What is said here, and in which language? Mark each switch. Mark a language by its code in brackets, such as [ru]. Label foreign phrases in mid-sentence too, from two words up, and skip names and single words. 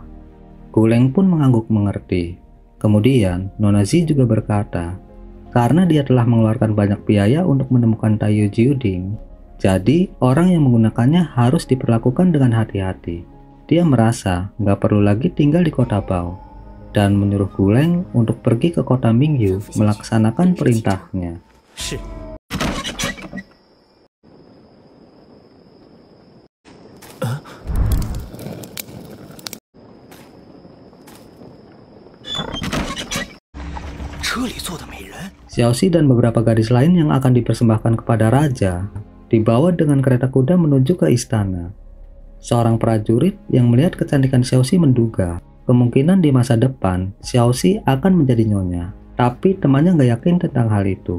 [id] Guleng pun mengangguk mengerti. Kemudian, Nona Zi juga berkata, karena dia telah mengeluarkan banyak biaya untuk menemukan Taiyu Jiuding, jadi orang yang menggunakannya harus diperlakukan dengan hati-hati. Dia merasa nggak perlu lagi tinggal di kota Bao, dan menyuruh Guleng untuk pergi ke kota Mingyu melaksanakan perintahnya. [zh] 是。 车里坐的美人。 [id] Xiaoxi dan beberapa gadis lain yang akan dipersembahkan kepada raja dibawa dengan kereta kuda menuju ke istana. Seorang prajurit yang melihat kecantikan Xiaoxi menduga kemungkinan di masa depan Xiaoxi akan menjadi nyonya, tapi temannya nggak yakin tentang hal itu.